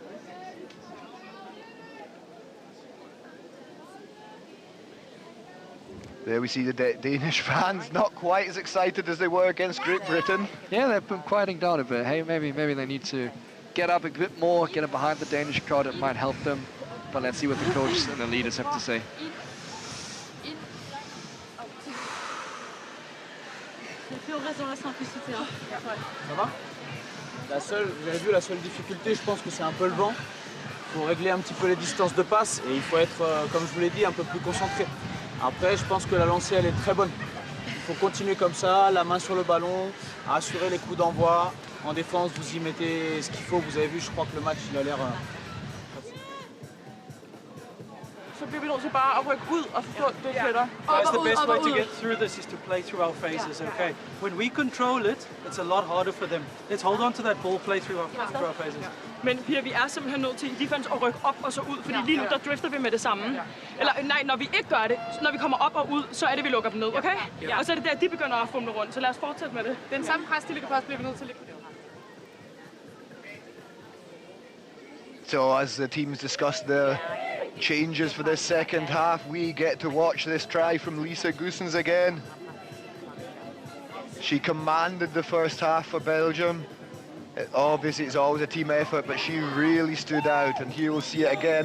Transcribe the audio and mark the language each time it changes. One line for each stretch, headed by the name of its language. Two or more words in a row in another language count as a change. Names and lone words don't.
English: There we see the Danish fans not quite as excited as they were against Great Britain. Yeah, they've been quieting down a bit. Hey, maybe they need to get up a bit more, get up behind the Danish crowd. It might help them. But let's see what the coaches and the leaders have to say.
French: Ça va? Vous avez vu, la seule difficulté, je pense que c'est un peu le vent. Il faut régler un petit peu les distances de passe et il faut être, comme je vous l'ai dit, un peu plus concentré. Après, je pense que la lancée, elle est très bonne. Il faut continuer comme ça, la main sur le ballon, assurer les coups d'envoi. En défense, vous y mettez ce qu'il faut. Vous avez vu, je crois que le match, il a l'air...
Danish: Så bliver vi nødt til bare at rykke ud og få det fletter.
English: That's the best way to get through this is to play through our phases, okay? When we control it, it's a lot harder for them. Let's hold on to that ball, play through our phases.
Danish: Men Pia, vi er simpelthen nødt til i defense at rykke op og så ud, fordi lige nu der drifter vi med det samme. Eller nej, når vi ikke gør det, når vi kommer op og ud, så er det, vi lukker dem ned, okay? Og så er det der, de begynder at fumle rundt, så lad os fortsætte med det. Den samme presstil, vi bliver vi nødt til at ligge.
English: So as the teams discuss their changes for this second half, we get to watch this try from Lisa Goossens again. She commanded the first half for Belgium. Obviously it's always a team effort, but she really stood out, and here we'll see it again.